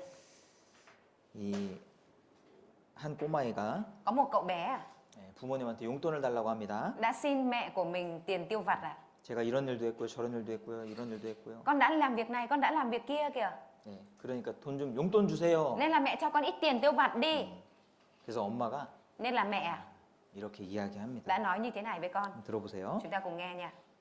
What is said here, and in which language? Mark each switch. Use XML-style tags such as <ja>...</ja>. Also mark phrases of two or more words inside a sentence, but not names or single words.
<ko>이 한 꼬마애가</ko> <vi>Có một cậu bé</vi> <ko>부모님한테 용돈을 달라고 합니다.</ko> <vi>đã xin mẹ của mình tiền tiêu vặt ạ.</vi> <ko>제가 이런 일도 했고요, 저런 일도 했고요, 이런 일도 했고요.</ko> <vi>Con đã làm việc này, con đã làm việc kia kìa.</vi> <ko>네, 그러니까 돈 좀 용돈 주세요.</ko> <vi>Nên là mẹ cho con ít tiền tiêu vặt đi.</vi> <ko>그래서 엄마가</ko> <vi>Nên là mẹ</vi> <ko>이렇게 이야기합니다.</ko> <vi>đã nói như thế này với con.</vi> <ko>들어보세요.</ko> <vi>Chúng ta cùng nghe nha.</vi>